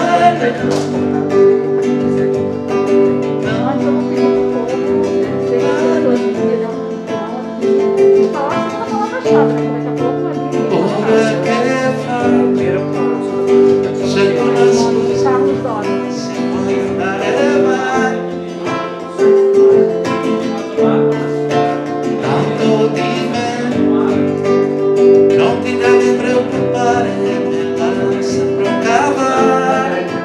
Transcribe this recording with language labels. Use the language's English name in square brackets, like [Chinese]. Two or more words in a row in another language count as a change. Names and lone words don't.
[Portuguese] Nós vamos pedir um pouco, tem pessoas que queiram falar essa palavra-chave, né? Daqui a pouco ali. [Italian] ora che fai, [Portuguese] Primeiro passo. [Italian] scelgo la scusa, Carlos Doro. se vuoi andare vai, tanto di me non ti devi preoccupare, me la saprò cavare.